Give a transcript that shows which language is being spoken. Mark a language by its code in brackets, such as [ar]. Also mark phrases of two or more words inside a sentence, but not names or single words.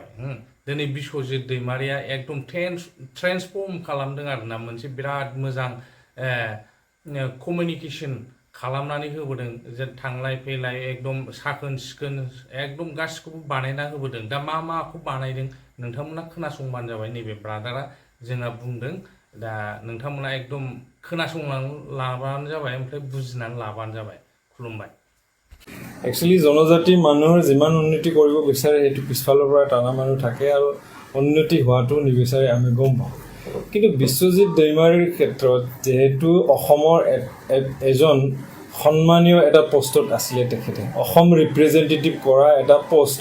[brx] दिनै बिश्वजित दैमारिया एकदम ट्रेन्सफर्म खालामदों आरोना, मोनसे बिराद मोजां कमिउनिकेसन खालामनानै होबोदों, जे थांलाय फैलाय एकदम साखोन सिखोन एकदम गासिखौबो बानायना होबोदों। दा माखौ बानायदों नोंथांमोना खोनासंबानो जाबाय। नैबे ब्रादारा जोंहा बुंदों, दा नोंथांमोना एकदम खोनासंनानै लाबानो जाबाय, ओमफ्राय बुजिनानै लाबानो जाबाय। खुलुमबाय। [as] একচুৱেলি জনজাতি মানুহৰ যিমান উন্নতি কৰিব বিচাৰে সেইটো পিছফালৰ পৰা টানা মানুহ থাকে আৰু উন্নতি হোৱাটো নিবিচাৰে আমি গম পাওঁ। কিন্তু বিশ্বজিৎ দৈমাৰীৰ ক্ষেত্ৰত যিহেতু অসমৰ এজন সন্মানীয় এটা পষ্টত আছিলে, তেখেতে অসম ৰিপ্ৰেজেণ্টেটিভ কৰা এটা পষ্ট।